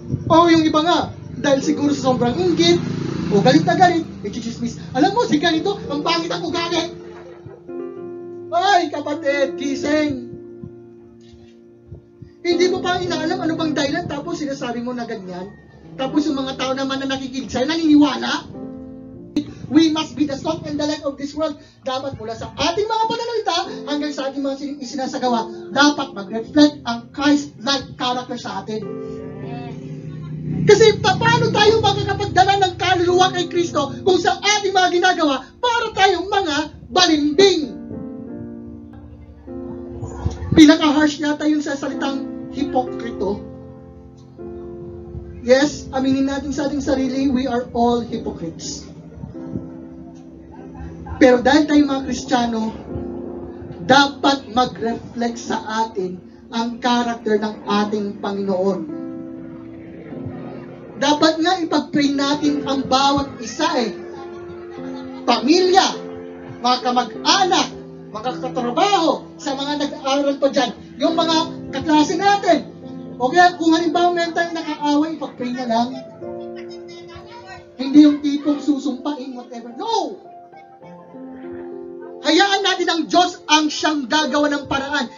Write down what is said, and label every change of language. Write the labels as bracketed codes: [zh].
[tl] O yung iba nga, dahil siguro sa sobrang inggit, o galit na galit, i-chismis. Alam mo, si ganito, ang pangit ang ugali. Ay, kapatid, gising. Hindi mo pa inaalam ano bang dahilan, tapos sinasabi mo na ganyan. Tapos yung mga tao naman na nakikinig sa'yo, naniniwala. [en] We must be the salt and the light of this world. [tl] Dapat mula sa ating mga pananalita hanggang sa ating mga isinasagawa, dapat mag-reflect ang Christ-like character sa atin. Kasi paano tayo makakapagdala ng kaluluwa kay Kristo kung sa ating mga ginagawa para tayong mga balimbing? Pinaka-harsh yata yun sa salitang hipokrito. [en] Yes, [tl] aminin natin sa ating sarili, [en] we are all hypocrites. [tl] Pero dahil tayong mga Kristiyano, dapat mag-reflect sa atin ang character ng ating Panginoon. Dapat nga ipag-pray natin ang bawat isa Pamilya, mga kamag-anak, mga katrabaho, sa mga nag-aaral pa dyan, yung mga kaklase natin. O kaya kung halimbawa meron tayong nakaaway, ipag-pray na lang. Hindi yung tipong susumpain, whatever. [en] No! [tl] Hayaan natin ang Diyos ang siyang gagawa ng paraan.